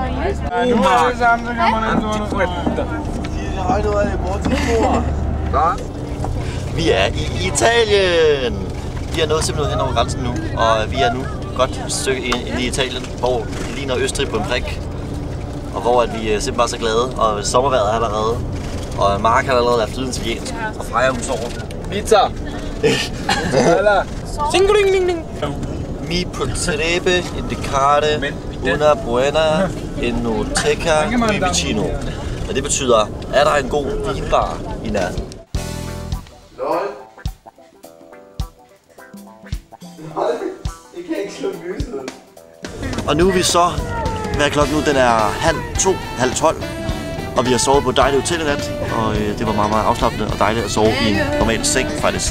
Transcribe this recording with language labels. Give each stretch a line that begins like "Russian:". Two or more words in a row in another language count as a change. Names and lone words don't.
Danish: Vi er i Italien. Vi er nået simpelthen hen over grænsen nu, og vi er nu godt et stykke ind i Italien, hvor det ligner Østrig på en prik. Og hvor at vi simpelthen bare så glade, og sommervejret er allerede. Og Mark har allerede lært flydende italiensk, og Freja hun sover. Pizza!
Italian: Mi potrebbe indicare una buona enoteca qui vicino.
Danish: Og det betyder, er der en god vinbar i nærheden? Og nu er vi så, hvad er klokken nu? Den er 1:30, og vi har sovet på et dejligt hotel i nat, og det var meget, meget afslappende og dejligt at sove i en normal seng, faktisk.